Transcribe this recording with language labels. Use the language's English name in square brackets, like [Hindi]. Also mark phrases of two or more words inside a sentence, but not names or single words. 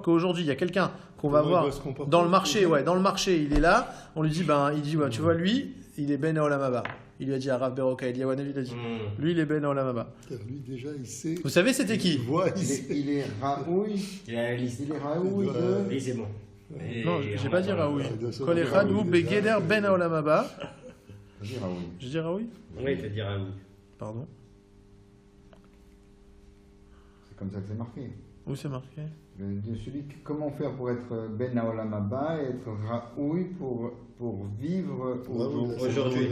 [French] Qu'aujourd'hui il y a quelqu'un qu'on va voir dans le marché, il est là. On lui dit tu vois lui, il est [Hebrew] בן העולם הבא. [French] Il lui a dit à Rav Beroka, Eliyahu Hanavi, il a dit, lui il est [Hebrew] בן העולם הבא. [French] Lui déjà il sait. Vous savez c'était qui? Il est Raoui. Il a la liste. Il est Raoui. Oui, c'est bon. Non, j'ai pas dit Raoui. [Hebrew] כל אחד הוא בגדר בן העולם הבא. [French] Je dis Raoui. Je dis Raoui? Oui, t'as dit Raoui. Pardon. C'est comme ça que c'est marqué. Où c'est marqué? Comment faire pour être [Hebrew] בן העולם הבא [French] et être Raoui pour vivre aujourd'hui.